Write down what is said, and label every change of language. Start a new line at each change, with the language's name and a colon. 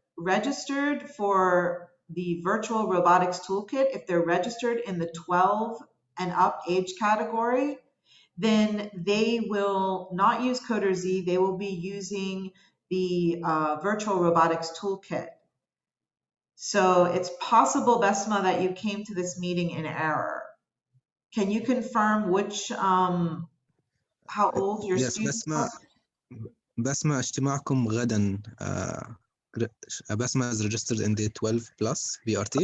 English: registered for the virtual robotics toolkit, if they're registered in the 12 and up age category, then they will not use Coder Z, they will be using the virtual robotics toolkit. So it's possible, Besma, that you came to this meeting in error. Can you confirm which, how old your Yes, students are?
Arabic: Basma اجتماعكم غدا.
English: Basma is registered in the 12 plus VRT.